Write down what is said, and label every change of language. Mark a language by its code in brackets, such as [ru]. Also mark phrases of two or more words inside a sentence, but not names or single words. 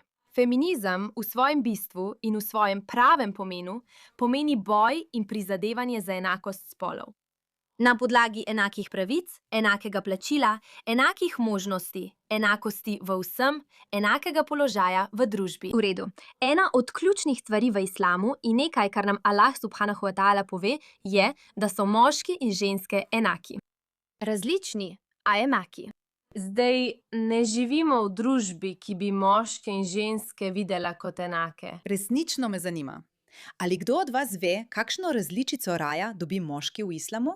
[sl] Feminizem v svojem bistvu in v svojem pravem pomenu pomeni boj in prizadevanje za enakost spolov. Na podlagi enakih pravic, enakega plačila, enakih možnosti, enakosti v vsem, enakega položaja v družbi. V redu. Ena od ključnih stvari v islamu in nekaj, kar nam [ar] الله سبحانه وتعالى [sl] pove, je, da so moški in ženske enaki. Različni, a enaki. Zdaj ne živimo v družbi, ki bi moške in ženske videla kot enake. Resnično me zanima, ali kdo od vas ve, kakšno različico raja dobi moški v islamu?